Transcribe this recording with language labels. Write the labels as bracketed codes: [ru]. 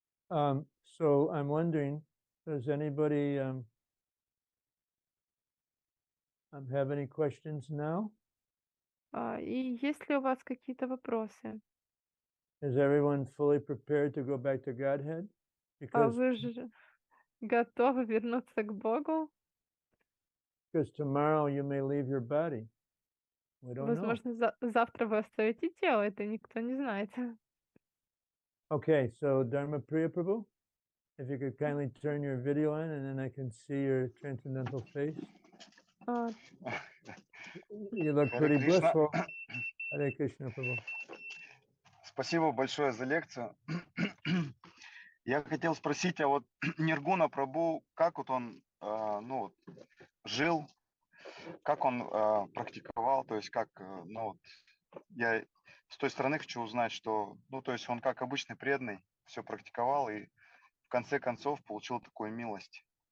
[en] So I'm wondering, does anybody have any questions now? [ru] И есть ли у вас какие-то вопросы? [en] Is everyone fully prepared to go back to Godhead? Because [ru] Вы же готовы вернуться к Богу? [en] tomorrow you may leave your body. We don't know. [ru] Возможно, завтра вы оставите тело, это никто не знает. [en] Okay, so Dharma Priya Prabhu, if you could kindly turn your video on and then I can see your transcendental face. You look pretty blissful. Hare Krishna Prabhu. [ru] Спасибо большое за лекцию. Я хотел спросить, а вот Ниргуна Прабху, как вот он жил, как он практиковал, то есть как, я с той стороны хочу узнать, что, то есть он как обычный преданный все практиковал и в конце концов получил такую милость.